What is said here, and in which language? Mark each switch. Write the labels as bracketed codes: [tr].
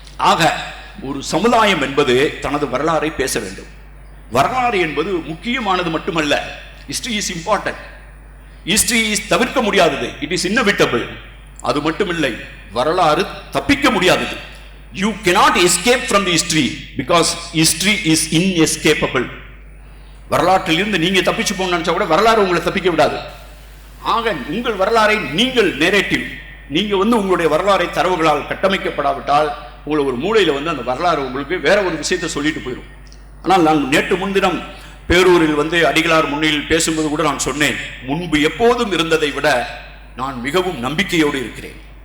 [ta] ஆக ஒரு சமுதாயம் என்பது தனது வரலாறை பேச வேண்டும். வரலாறு என்பது முக்கியமானது மட்டுமல்ல. [en] History is important. [ta] History is தவிர்க்க முடியாதது. [en] It is inevitable. [ta] அது மட்டுமில்லை, வரலாறு தப்பிக்க முடியாதது. [en] You cannot escape from the history because history is inescapable. [ta] வரலாற்றில் இருந்து நீங்க தப்பிச்சு போகணும்னு நினைச்சா கூட வரலாறு உங்களை தப்பிக்க விடாது. ஆக உங்கள் வரலாறை நீங்கள் நேரேட்டிவ், நீங்க உங்களுடைய வரலாறை தரவுகளால் கட்டமைக்கப்படாவிட்டால் உங்களை ஒரு மூலையில அந்த வரலாறு உங்களுக்கு வேற ஒரு விஷயத்தை சொல்லிட்டு போயிடும். ஆனால் நான் நேற்று முன்தினம் பேரூரில் அடிகளார் முன்னில் பேசும்போது கூட நான் சொன்னேன், முன்பு எப்போதும் இருந்ததை விட நான் மிகவும் நம்பிக்கையோடு இருக்கிறேன்.